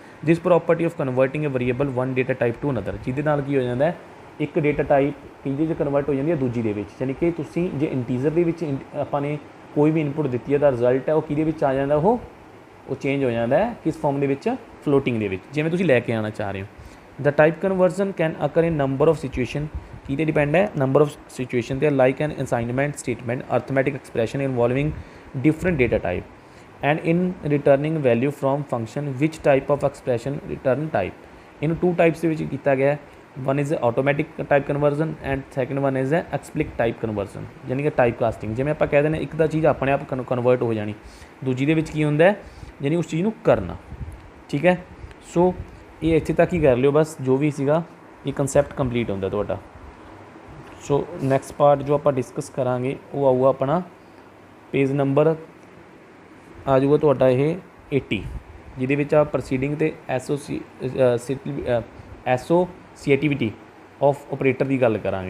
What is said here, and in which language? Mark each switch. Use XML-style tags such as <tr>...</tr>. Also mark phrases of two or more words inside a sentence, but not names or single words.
<en>This property of converting a variable one data type to another,</en> <pa>ਜਿਹਦੇ ਨਾਲ ਕੀ ਹੋ ਜਾਂਦਾ ਹੈ, ਇੱਕ</pa> <en>data type</en> <pa>ਕਿਹਦੇ 'ਚ ਕਨਵਰਟ ਹੋ ਜਾਂਦੀ ਹੈ, ਦੂਜੀ ਦੇ ਵਿੱਚ, ਯਾਨੀ ਕਿ ਤੁਸੀਂ ਜੇ ਇੰਟੀਜ਼ਰ ਦੇ ਵਿੱਚ ਆਪਾਂ ਨੇ ਕੋਈ ਵੀ ਇਨਪੁਟ ਦਿੱਤੀ ਹੈ ਤਾਂ ਰਿਜ਼ਲਟ ਹੈ ਉਹ ਕਿਹਦੇ ਵਿੱਚ ਆ ਜਾਂਦਾ, ਉਹ ਚੇਂਜ ਹੋ ਜਾਂਦਾ ਹੈ ਕਿਸ ਫਾਰਮ ਦੇ ਵਿੱਚ, ਫਲੋਟਿੰਗ ਦੇ ਵਿੱਚ, ਜਿਵੇਂ ਤੁਸੀਂ ਲੈ ਕੇ ਆਉਣਾ ਚਾਹ ਰਹੇ ਹੋ।</pa> <en>The type conversion can occur in number of situation,</en> <pa>ਕਿਹਦੇ ਡਿਪੈਂਡ ਹੈ,</pa> <en>number of situation 'ਤੇ, like an assignment statement arithmetic expression involving different data type and in returning value from function which type of expression return type, in two types</en> <pa>ਦੇ ਵਿੱਚ ਕੀਤਾ ਗਿਆ ਹੈ,</pa> <en>one is automatic type conversion and second one is explicit type conversion,</en> <pa>ਯਾਨੀ ਕਿ</pa> <en>type casting.</en> <pa>ਜਿਵੇਂ ਆਪਾਂ ਕਹਿ ਦਿੰਦੇ ਇੱਕ ਤਾਂ ਚੀਜ਼ ਆਪਣੇ ਆਪ ਕਨਵਰਟ ਹੋ ਜਾਣੀ, ਦੂਜੀ ਦੇ ਵਿੱਚ ਕੀ ਹੁੰਦਾ ਹੈ, ਯਾਨੀ ਉਸ ਚੀਜ਼ ਨੂੰ ਕਰਨਾ। ਠੀਕ ਹੈ, ਸੋ ਇਹ ਇੱਥੇ ਤੱਕ ਹੀ ਕਰ ਲਿਓ ਬਸ, ਜੋ ਵੀ ਸੀਗਾ ਇਹ</pa> <en>concept complete</en> <pa>ਹੁੰਦਾ ਤੁਹਾਡਾ। ਸੋ</pa> <en>next part</en> <pa>ਜੋ ਆਪਾਂ ਡਿਸਕਸ ਕਰਾਂਗੇ ਉਹ ਆਊਗਾ ਆਪਣਾ</pa> <en>page number</en> <pa>ਆ ਜਾਊਗਾ ਤੁਹਾਡਾ ਇਹ 80, ਜਿਹਦੇ ਵਿੱਚ ਆ ਪ੍ਰੋਸੀਡਿੰਗ ਅਤੇ</pa> <en>associativity of operator</en> <pa>ਦੀ ਗੱਲ ਕਰਾਂਗੇ।</pa>